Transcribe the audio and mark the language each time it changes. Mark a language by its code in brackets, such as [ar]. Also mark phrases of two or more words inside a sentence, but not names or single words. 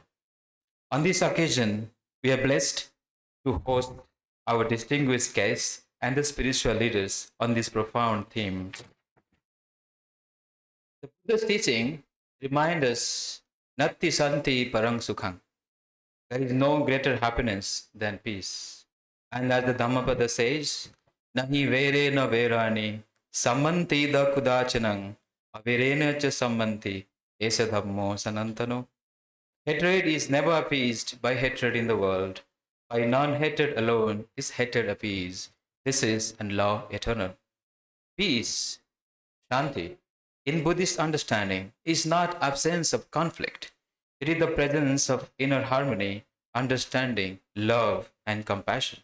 [en] On this occasion, we are blessed to host our distinguished guests and the spiritual leaders on this profound theme. The Buddha's teaching reminds us, [pi] Natti Santi Parang Sukhang. [en] There is no greater happiness than peace. And as the Dhammapada says, [pi] Nahi vere na verani, sammanti da kudachanang, avirena cha sammanti, esa dhammo sanantano. [en] Hatred is never appeased by hatred in the world. By non-hatred alone is hatred appeased. This is and law eternal. Peace, Shanti, in Buddhist understanding, is not absence of conflict. It is the presence of inner harmony, understanding, love, and compassion.